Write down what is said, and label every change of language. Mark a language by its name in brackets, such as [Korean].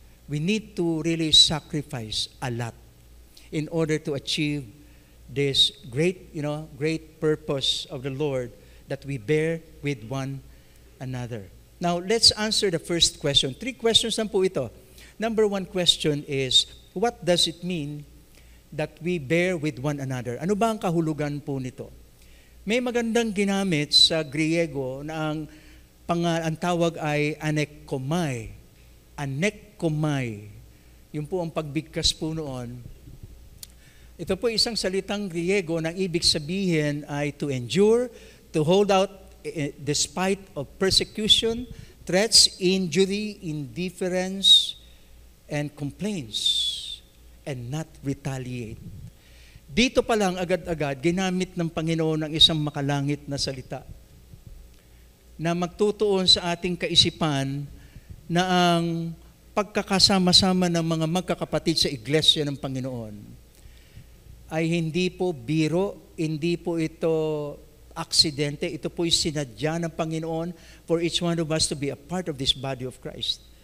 [English] We need to really sacrifice a lot in order to achieve this great purpose of the Lord that we bear with one another. Now, let's answer the first question. 3 questions [Filipino] lang po ito. [English] Number 1 question is, what does it mean that we bear with one another? [Filipino] Ano ba ang kahulugan po nito? May magandang ginamit sa Griego na ang tawag ay anekomai. Anekomai. Yun po ang pagbigkas po noon. Ito po isang salitang Griego na ibig sabihin ay [English] to endure, to hold out despite of persecution, threats, injury, indifference, and complaints, and not retaliate. [Filipino] Dito pa lang agad-agad, ginamit ng Panginoon ang isang makalangit na salita na magtutuon sa ating kaisipan na ang pagkakasama-sama ng mga magkakapatid sa iglesia ng Panginoon ay hindi po biro, hindi po ito aksidente, ito po'y sinadya ng Panginoon [English] for each one of us to be a part of this body of Christ.